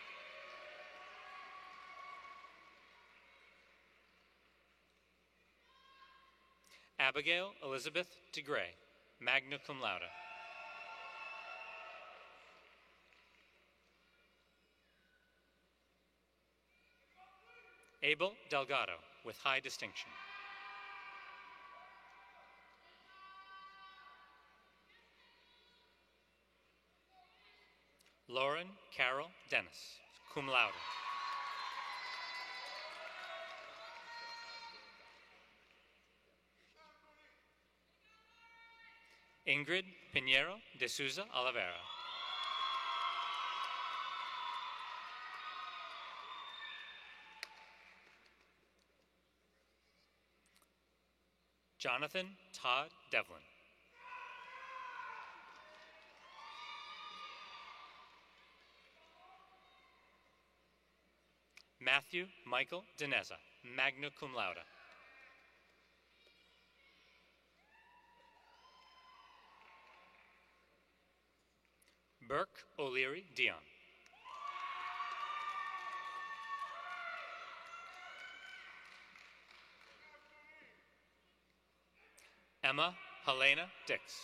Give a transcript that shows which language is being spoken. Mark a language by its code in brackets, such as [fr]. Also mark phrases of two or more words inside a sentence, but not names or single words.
[en] Abigail Elizabeth DeGray, [la] magna cum laude. [en] Abel Delgado, with high distinction. Lauren Carol Dennis, [la] cum laude. [en] Ingrid Pinheiro de Souza Oliveira. Jonathan Todd Devlin. Matthew Michael Dineza, [la] magna cum laude. [en] Burke O'Leary Dion. Emma Helena Dix.